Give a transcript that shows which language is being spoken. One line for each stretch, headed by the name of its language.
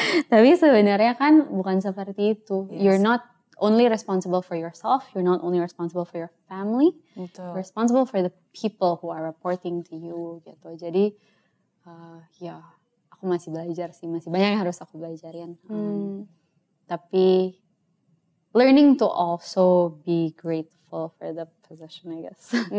Indonesian: Tapi sebenarnya kan bukan seperti itu.
English: You're not only responsible for yourself, you're not only responsible for your family, you're responsible for the people who are reporting to you gitu.
Indonesian: Jadi ya aku masih belajar sih, masih banyak yang harus aku belajarin.
English: Tapi learning to also be grateful for the position, I guess.